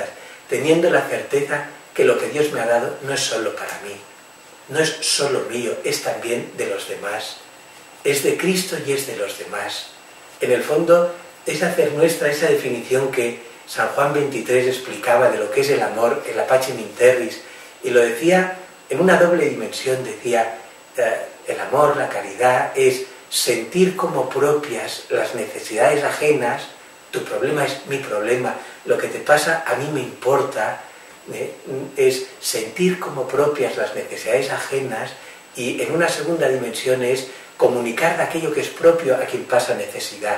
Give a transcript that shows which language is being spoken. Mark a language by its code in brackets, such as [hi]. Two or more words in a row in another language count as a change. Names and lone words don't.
[es] Teniendo la certeza que lo que Dios me ha dado no es solo para mí, no es solo mío, es también de los demás. Es de Cristo y es de los demás. En el fondo es hacer nuestra esa definición que San Juan 23 explicaba de lo que es el amor, el Pacem in terris, y lo decía en una doble dimensión. Decía, el amor, la caridad, es sentir como propias las necesidades ajenas. Tu problema es mi problema, lo que te pasa a mí me importa. Es sentir como propias las necesidades ajenas, y en una segunda dimensión es comunicar de aquello que es propio a quien pasa necesidad.